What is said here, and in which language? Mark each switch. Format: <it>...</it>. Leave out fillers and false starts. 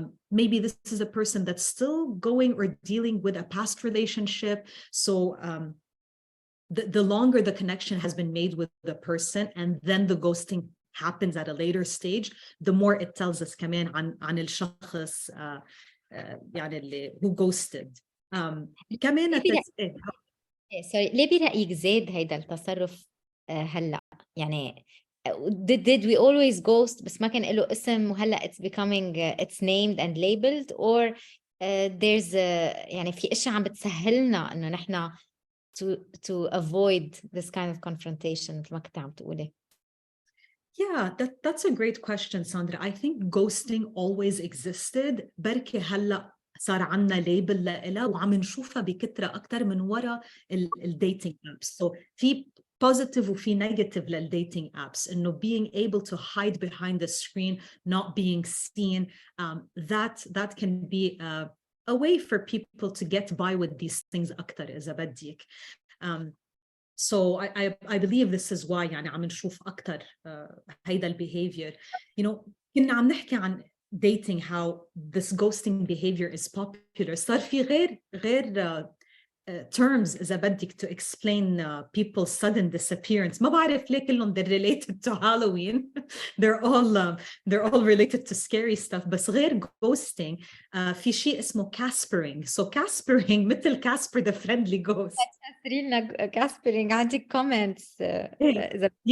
<en>Maybe this is a person that's still going or dealing with a past relationship. So the longer the connection has been made with the person and then the ghosting happens at a later stage, the more it tells us</en> <ar>كمان عن الشخص يعني اللي</ar> <en>who ghosted.</en> <ar>كمان sorry, ليه برأيك زاد هيدا التصرف هلا؟ يعني</ar> <en>did we always ghost</en> <ar>بس ما كان له اسم وهلا</ar> <en>it's becoming it's named and labeled,</en> <ar>or there's يعني في اشياء عم بتسهلنا انه نحن</ar> <en>to avoid this kind of confrontation</en> <ar>مثل ما كنت عم تقولي.</ar> <en>Yeah, that's a great question, Sandra. I think ghosting always existed.</en> <ar>بركي هلا صار عنا ليبل لها وعم نشوفها بكثرة أكثر من وراء الديتينج apps. So في positive وفي negative للdating apps.</ar> <en>إنه being able to hide behind the screen, not being seen, that can be a way for people to get by with these things</en> <ar>أكثر إذا بدك.</ar> <en>So I believe this is why</en> <ar>يعني عم نشوف أكتر هيدا</ar> <en>behavior.</en> <ar>كنا عم نحكي عن</ar> <en>dating, how this ghosting behavior is popular.</en> <ar>صار في غير terms إذا بدك</ar> <en>to explain people's sudden disappearance.</en> <ar>ما بعرف ليه كلهم</ar> <en>they're related to Halloween. they're all related to scary stuff.</en> <ar>بس غير ghosting في شيء اسمه caspering.</ar> <en>So caspering مثل Casper the friendly ghost.</en> <ar>تفسري لنا caspering. عندك comments إذا</ar>